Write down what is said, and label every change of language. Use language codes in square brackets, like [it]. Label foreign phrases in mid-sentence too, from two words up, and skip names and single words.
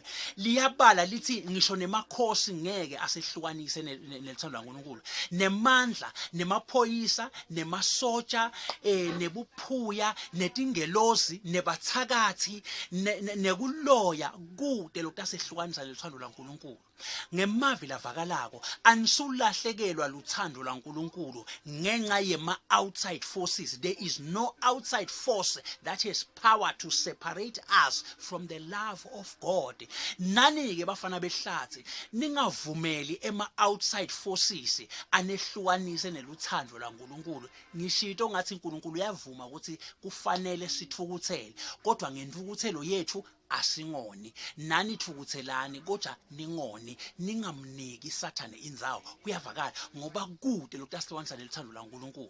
[ss] Liyabala lithi ngisho nemakhosi ngeke asehlukanise nelithando laNkulunkulu, nemandla, nemaphoyisa, nemasotsha, nebuphuya, netingelozi, nebathakathi, nekuloya kude lokutasehlukanisa nelithando laNkulunkulu. Ngemavi lavakalako anisulahlekelwa luthando laNkulunkulu ngenxa [en] yema-outside forces. There is no outside force that has power to separate us from the love of God. [ss] Nani-ke bafana behlathi, ningavumeli [en] ema-outside forces [ss] anehlukanise neluthando laNkulunkulu. Ngishito ngathi uNkulunkulu uyavuma ukuthi kufanele sithukuthele, kodwa ngentukuthelo yethu asingoni. Nani Tfukutselani kodwa ningoni, ningamniki Sathane indzawo. Kuyavakala ngoba kude lokutasihlukanisa nelithando laNkulunkulu.